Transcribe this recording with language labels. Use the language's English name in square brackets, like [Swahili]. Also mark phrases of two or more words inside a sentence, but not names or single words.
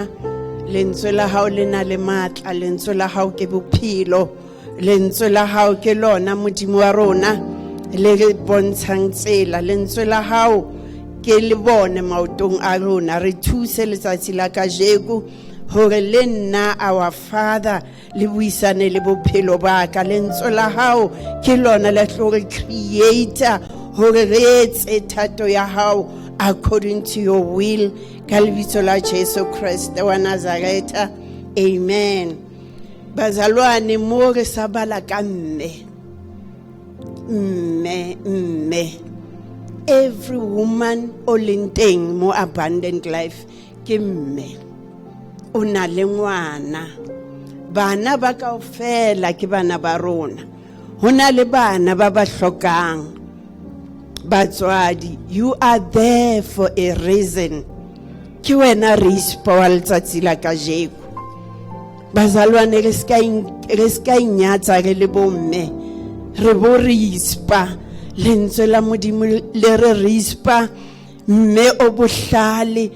[Southern Sotho] Lentswe la hao le na le matla, lentswe la hao ke bophelo, lentswe la hao ke lona Modimo wa rona le re bontshang tsela, lentswe la hao ke le bone maotong a rona. Re thuse letsatsi la kajeko hore le nna [English] our Father [Southern Sotho] le buisane le bophelo ba ka. Lentswe la hao ke lona le tlo re creator hore re etse thato ya hao [English] according to your will. [Southern Sotho] Ka lebitso la Jesu Kriste wa Nazareta. Amen. Bazalwane mo re sa bala ka mme, mme. Every woman o leng teng mo [English] abundant life [Southern Sotho] ke mme. O na le ngwana. Bana ba kaofela ke bana ba rona. Ho na le bana ba ba hlokang. Batswadi, [English] you are there for a reason. [Southern Sotho] Ke wena Rispa wa letsatsi la kajeko. Bazalwane re ska inyatsa re le bomme. Re bo Rispa. Lentswe la Modimo le re Rispa. Mme o bohlale.